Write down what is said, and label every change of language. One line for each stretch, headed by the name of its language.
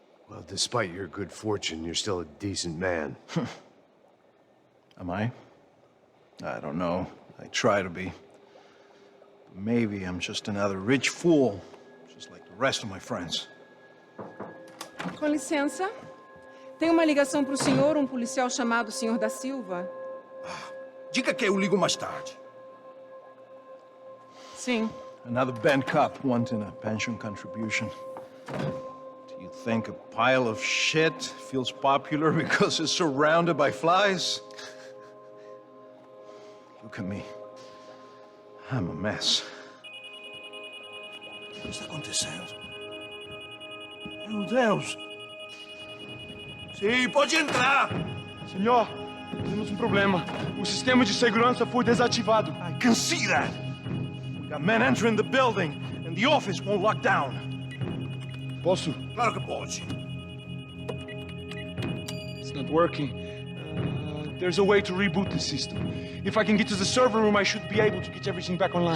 English: Well, despite your good fortune, you're still a decent man. Am I? I don't know. I try to be. Maybe I'm just another rich fool, just like the rest of my friends.
Portuguese: Com licença. Tem uma ligação para o senhor, um policial chamado Sr. da Silva? Diga que eu ligo mais tarde. Sim.
English: Another bent cop wanting a pension contribution. Do you think a pile of shit feels popular because it's surrounded by flies? Look at me. I'm a mess.
Portuguese: O que está acontecendo? Meu Deus! Sim, pode entrar! Senhor, temos um problema. O sistema de segurança foi desativado.
English: I can see that! We got men entering the building, and the office won't lock down.
Portuguese: Posso? Claro que pode.
English: It's not working. There's a way to reboot the system. If I can get to the server room, I should be able to get everything back online.